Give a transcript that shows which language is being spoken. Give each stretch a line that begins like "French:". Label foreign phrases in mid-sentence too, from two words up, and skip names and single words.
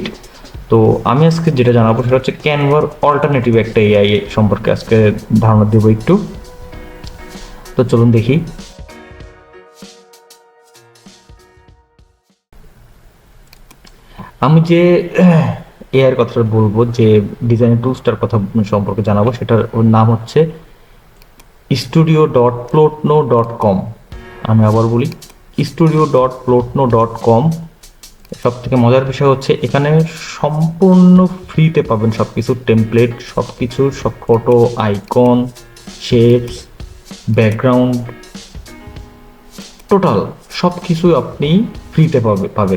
Bangla: তো আমি আজকে যেটা জানাবো সেটা হচ্ছে ক্যানভার অল্টারনেটিভ একটা এআই সম্পর্কে আজকে ধারণা দেবো একটু। তো চলুন দেখি। আমি যে এআই এর কথা বলবো, যে
English: design toolsটার
Bangla: কথা সম্পর্কে জানাবো, সেটার ওর নাম হচ্ছে studio.plotno.com। আমি আবার বলি, studio.plotno.com। সব থেকে মজার বিষয় হচ্ছে এখানে সম্পূর্ণ ফ্রিতে পাবেন সব কিছু, টেমপ্লেট, সব কিছু, সব ফটো, আইকন, শেপস, ব্যাকগ্রাউন্ড, টোটাল সব কিছু আপনি ফ্রিতে পাবেন।